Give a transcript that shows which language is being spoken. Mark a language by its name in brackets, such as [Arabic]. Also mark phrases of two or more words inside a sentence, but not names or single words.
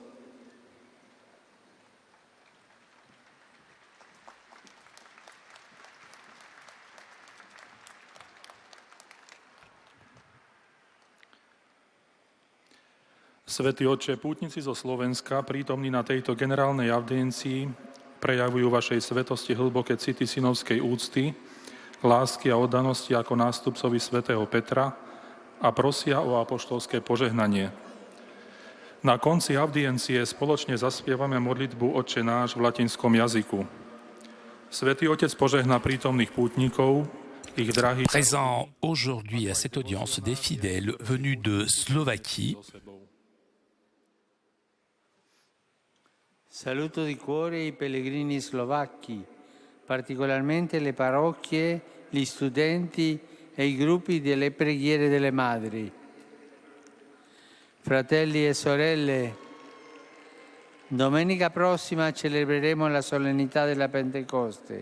[Slovak] Svätý Otče, pútnici zo Slovenska, prítomní na tejto generálnej audiencii, prejavujú vašej svetosti hlboké city synovskej úcty, lásky a oddanosti ako nástupcovi svätého Petra a prosia o apoštolské požehnanie. Na konci audiencie spoločne zaspievame modlitbu Otče náš v latinskom jazyku. Svätý Otec požehná prítomných pútnikov, ich drahých... [French] Présent aujourd'hui à cette audience des fidèles venus de Slovaquie. [Italian] Saluto di cuore i pellegrini slovacchi, particolarmente le parrocchie, gli studenti e i gruppi delle preghiere delle madri. Fratelli e sorelle, domenica prossima celebreremo la solennità della Pentecoste.